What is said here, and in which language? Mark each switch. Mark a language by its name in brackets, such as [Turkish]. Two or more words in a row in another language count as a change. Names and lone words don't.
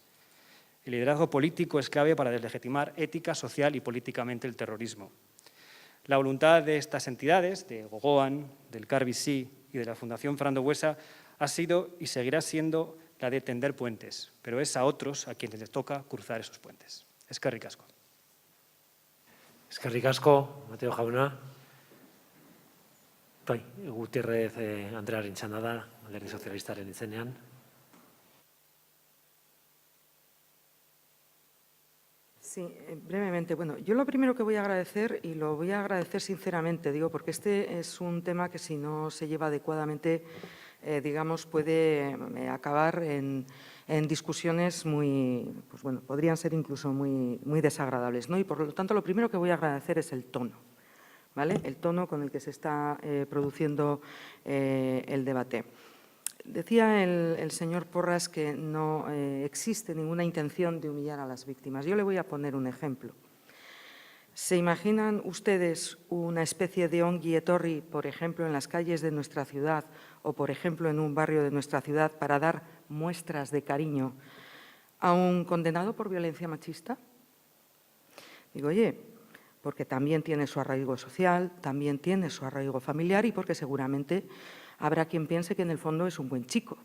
[Spanish] El liderazgo político es clave para deslegitimar ética, social y políticamente el terrorismo. La voluntad de estas entidades, de Gogoan, del CARVISI y de la Fundación Fernando Buesa, ha sido y seguirá siendo la de tender puentes, pero es a otros a quienes les toca cruzar esos puentes. [Basque] Eskerrik asko. Eskerrik asko, Mateo jauna. Gutiérrez Andrearen txanda da, Alderdi Sozialistaren izenean. [Spanish] Sí, brevemente. Bueno, yo lo primero que voy a agradecer, y lo voy a agradecer sinceramente, digo, porque este es un tema que si no se lleva adecuadamente, digamos, puede acabar en discusiones muy, pues bueno, podrían ser incluso muy desagradables, ¿no? Y por lo tanto, lo primero que voy a agradecer es el tono, ¿vale? El tono con el que se está produciendo el debate. Decía el señor Porras que no existe ninguna intención de humillar a las víctimas. Yo le voy a poner un ejemplo. ¿Se imaginan ustedes una especie de [Basque] ongi etorri, [Spanish] por ejemplo, en las calles de nuestra ciudad o, por ejemplo, en un barrio de nuestra ciudad para dar muestras de cariño a un condenado por violencia machista? Digo, oye, porque también tiene su arraigo social, también tiene su arraigo familiar y porque seguramente habrá quien piense que en el fondo es un buen chico.